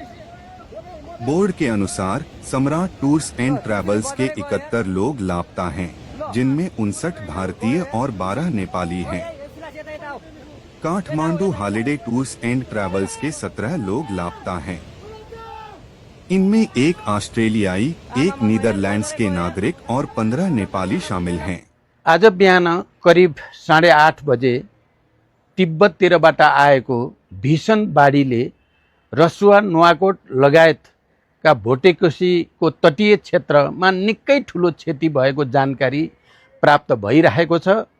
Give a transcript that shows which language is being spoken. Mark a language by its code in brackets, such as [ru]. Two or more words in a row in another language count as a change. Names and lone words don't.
[hi] बोर्ड के अनुसार सम्राट टूर्स एंड ट्रैवल्स के 71 लोग लापता हैं, जिनमें 59 भारतीय और 12 नेपाली हैं। काठमांडू हॉलिडे टूर्स एंड ट्रैवल्स के 17 लोग लापता हैं। इनमें 1 ऑस्ट्रेलियाई, 1 नीदरलैंड्स के नागरिक और 15 नेपाली शामिल हैं। [ne] आज बिहान करिब 8:30 बजे तिब्बततिरबाट आएको भीषण बाढीले रसुवा, नुवाकोट लगायतका भोटेकोशीको तटीय क्षेत्रमा निकै ठुलो क्षति भएको जानकारी प्राप्त भइरहेको छ।